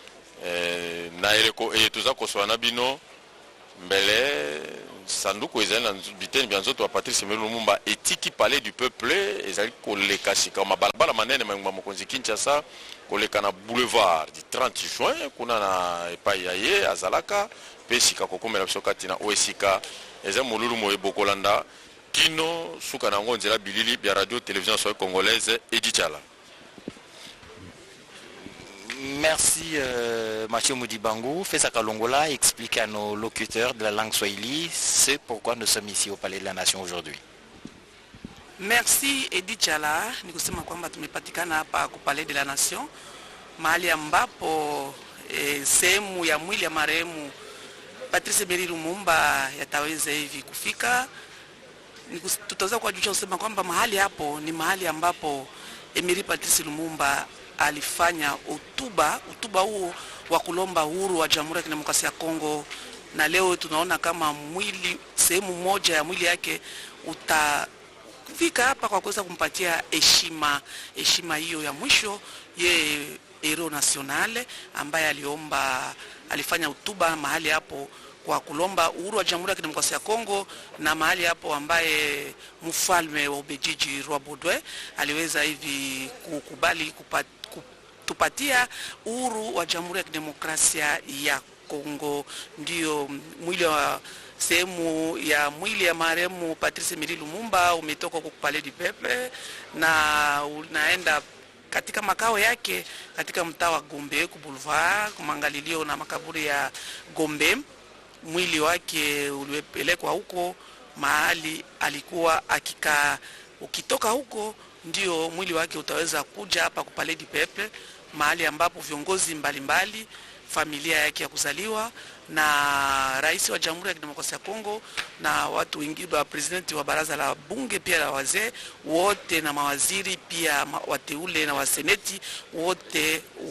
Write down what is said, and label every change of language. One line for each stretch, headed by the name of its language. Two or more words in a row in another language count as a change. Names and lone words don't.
Lingala: na eleko toza kosola na bino mbele sanduku ezali na biteni bya nzoto ya Patrice Emery Lumumba etiki Palais du Peuple ezali koleka sika mabalabala manene mangwa mokonzi Kinshasa koleka na boulevard du 30 juin kuna na epai ya ye azalaka pe sika kokomela biso kati na oesika ezali molulu moye bokolanda kino suka na ngo nzela bilili bya radio télévision congolaise Edith Chala.
French: Merci Mathieu Moudibangou. Fessaka Longola explique à nos locuteurs de la langue swahili c'est pourquoi nous sommes ici au Palais de la Nation aujourd'hui.
Swahili: Merci Edith Chala, ni kusema kwamba tumepatikana hapa ku Palais de la Nation mahali ambapo sehemu ya mwili ya marehemu Patrice Emery Lumumba yataweza hivi kufika. Tutaweza kuwajulisha kusema kwamba mahali hapo ni mahali ambapo Emery Patrice Lumumba alifanya hotuba huo wa kulomba uhuru wa Jamhuri ya Kidemokrasia ya Kongo, na leo tunaona kama mwili sehemu moja ya mwili yake utafika hapa kwa kuweza kumpatia heshima hiyo ya mwisho ye
French: hero nationale
Swahili: ambaye alifanya hotuba mahali hapo kwa kulomba uhuru wa Jamhuri ya Kidemokrasia ya Kongo, na mahali hapo ambaye mfalme wa Ubelgiji roi Baudouin aliweza hivi kukubali tupatia uhuru wa Jamhuri ya Kidemokrasia ya Kongo. Ndio mwili wa sehemu ya mwili ya marehemu Patrice Emery Lumumba umetoka kwa Palais du Peuple na unaenda katika makao yake katika mtaa wa Gombe ku boulevard kumangalilio na makaburi ya Gombe. Mwili wake ulipelekwa huko mahali alikuwa akikaa. Ukitoka huko ndio mwili wake utaweza kuja hapa ku Palais du Peuple, mahali ambapo viongozi mbalimbali, familia yake ya kuzaliwa na rais wa Jamhuri ya Kidemokrasia ya Kongo na watu wengine wa presidenti wa baraza la bunge pia la wazee wote na mawaziri pia wateule na waseneti wote